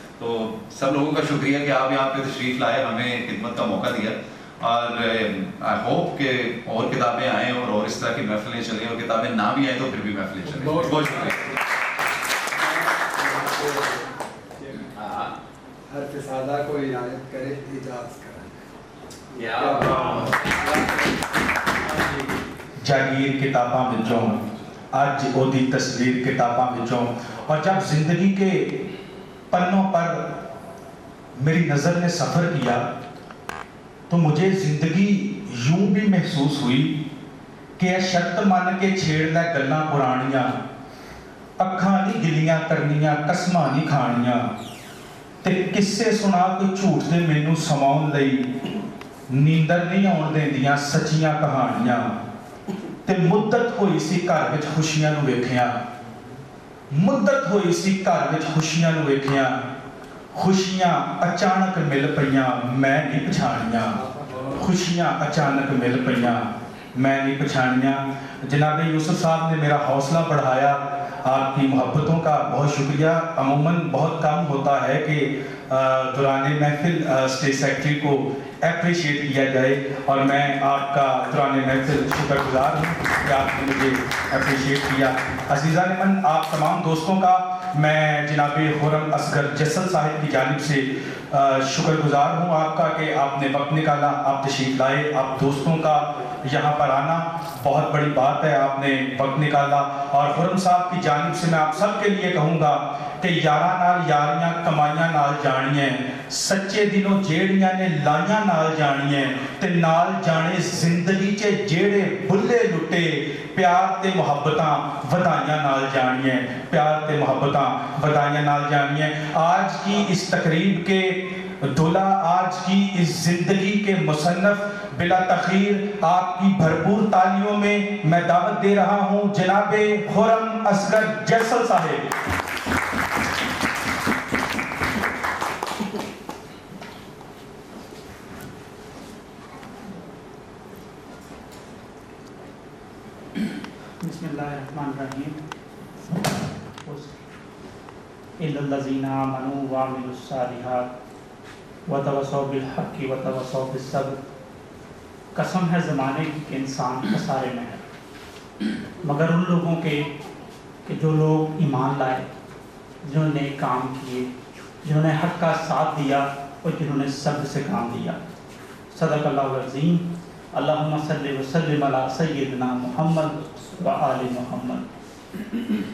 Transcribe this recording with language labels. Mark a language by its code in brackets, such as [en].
[ur] تو سب لوگوں کا شکریہ کہ آپ یہاں پہ تشریف لائے, ہمیں خدمت کا موقع دیا, اور [en] I hope [ur] کہ اور کتابیں آئیں اور اس طرح کی محفلیں چلیں, اور کتابیں نہ بھی آئیں تو پھر بھی محفلیں چلیں. بہت بہت شکریہ. ہر فسادہ کو عنایت کرے اعجاز کرے. [pa] جاگیر کتاباں وچوں اج اودی تصویر کتاباں وچوں, [ur] اور جب زندگی کے پنوں پر میری نظر نے سفر کیا تو مجھے زندگی یوں بھی محسوس ہوئی کہ [pa] اے شرط من کے چھیڑنا گلاں پرانیاں, اکھاں نہیں گلیاں کرنیاں, قسماں نہیں کھانیاں, تے قصے سنا کوئی جھوٹ دے مینوں سماؤن لئی, نیندر نہیں آن دیندیاں سچیاں کہانیاں, تے مدت ہوئی سی گھر وچ خوشیاں نو ویکھیاں, مدت ہوئی سی گھر وچ خوشیاں نو ویکھیاں, خوشیاں اچانک مل پئیاں میں نہیں پچھانیاں, خوشیاں اچانک مل پئیاں میں نہیں پچھانیاں. [ur] جناب یوسف صاحب نے میرا حوصلہ بڑھایا, آپ کی محبتوں کا بہت شکریہ. عموماً بہت کم ہوتا ہے کہ دوران محفل اسٹیٹ سیکرٹری کو اپریشیٹ کیا جائے, اور میں آپ کا دوران محفل شکر گزار ہوں کہ آپ نے مجھے اپریشیٹ کیا. عزیزان من, آپ تمام دوستوں کا میں جناب خرم اصغر جسل صاحب کی جانب سے شکر گزار ہوں آپ کا کہ آپ نے وقت نکالا, آپ تشریف لائے. آپ دوستوں کا یہاں پر آنا بہت بڑی بات ہے, آپ نے وقت نکالا. اور خرم صاحب کی جانب سے میں آپ سب کے لیے کہوں گا کہ [pa] یاراں نال یاریاں کمائیاں نال جانیاں, سچے دلوں جیڑیاں نے لائیاں نال جانیاں, تے نال جانے زندگی چے جیڑے بھلے لٹے, پیار تے محبتاں ودائیاں نال جانیاں, پیار تے محبتاں ودائیاں نال جانیاں. [ur] آج کی اس تقریب کے دلہا, آج کی اس زندگی کے مصنف, بلا تخیر آپ کی بھرپور تالیوں میں میں دعوت دے رہا ہوں جناب خرم اصغر جیسل صاحب. [ar] بسم اللہ الرحمن الرحیم. الا الذین آمنوا وعملوا الصالحات وتواصوا بالحق وتواصوا بالصبر. [ur] قسم ہے زمانے کی کہ انسان خسارے میں ہے, مگر ان لوگوں کے کہ جو لوگ ایمان لائے, جنہوں نے کام کیے, جنہوں نے حق کا ساتھ دیا اور جنہوں نے صبر سے کام لیا. [ar] صدق اللہ العظیم. اللہم صلی وسلم علی سیدنا محمد و آل محمد.